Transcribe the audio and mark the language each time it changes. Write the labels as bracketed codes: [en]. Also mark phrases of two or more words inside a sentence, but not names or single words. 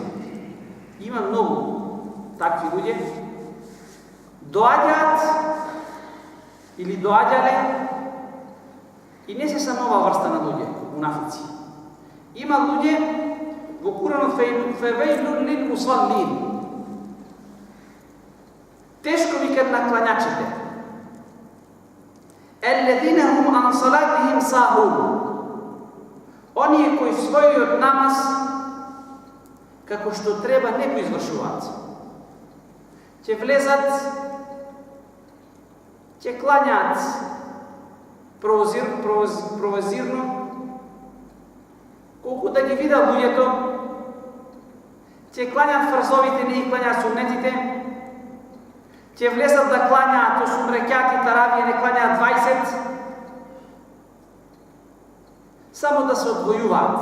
[mk] Има многу такви луѓе. Доаѓаат или доаѓале и не се само оваа врста на луѓе, мунафици. Има луѓе во Куранот [ar] فويل للمصلين. [mk] Тешко викат на клањачите. [ar] الذين هم عن صلاتهم ساهون. [mk] Оние кои својот намаз како што треба не го извршуваат. Ќе влезат, ќе клањаат провозирно, колку да ги видат луѓето, ќе клањаат фрзовите, не ги клањаат суннетите, ќе влезат да клањаат 8 рекјати таравија, не клањаат 20, само да се одвојуваат.